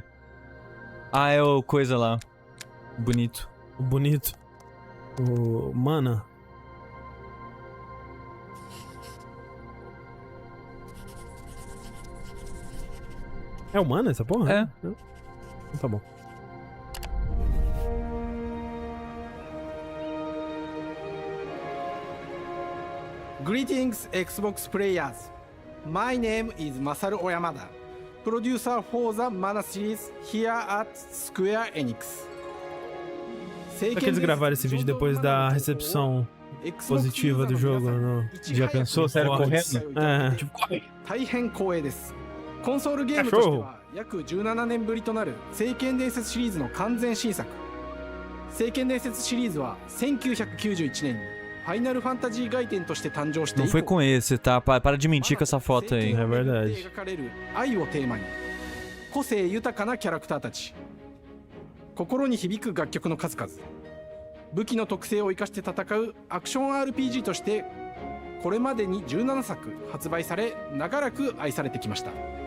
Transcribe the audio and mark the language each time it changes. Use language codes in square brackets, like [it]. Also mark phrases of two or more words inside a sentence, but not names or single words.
[pt] Ah, é o coisa lá. Bonito. O bonito. O Mana. É o Mana essa porra? É. Então tá bom. [en] Greetings, Xbox players. My name is Masaru Oyamada, producer for the Mana series here at Square Enix. [pt] Será que eles gravaram esse vídeo depois da recepção positiva do jogo? Não? Já pensou? Sério, correndo? É. Tipo, corre. [ja] 大変光栄です。コンソールゲームとしては約17年ぶりとなる聖剣伝説シリーズの完全新作。聖剣伝説シリーズは1991年にFinal Fantasy 外伝として誕生して [pt] Não foi com esse, tá? Para de mentir com essa foto aí. É verdade. [ja] 愛をテーマに個性豊かなキャラクターたち、心に響く楽曲の数々、武器の特性を生かして戦うアクション RPG としてこれまでに17作発売され、長らく愛されてきました。